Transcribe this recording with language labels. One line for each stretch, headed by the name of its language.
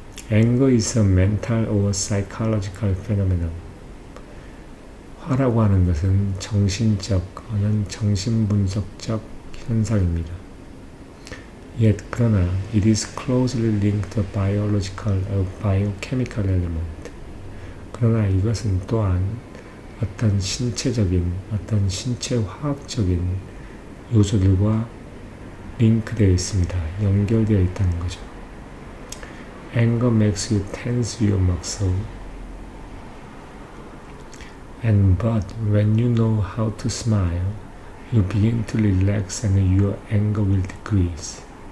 English: Anger is a mental or psychological phenomenon.
Korean: 화라고 하는 것은 정신적 또는 정신분석적 현상입니다.
English: Yet
Korean: 그러나
English: it is closely linked to biological or biochemical element.
Korean: 그러나 이것은 또한 어떤 신체적인, 어떤 신체 화학적인 요소들과 링크되어 있습니다. 연결되어 있다는 거죠.
English: Anger makes you tense your muscle. But when you know how to smile, you begin to relax and your anger will decrease.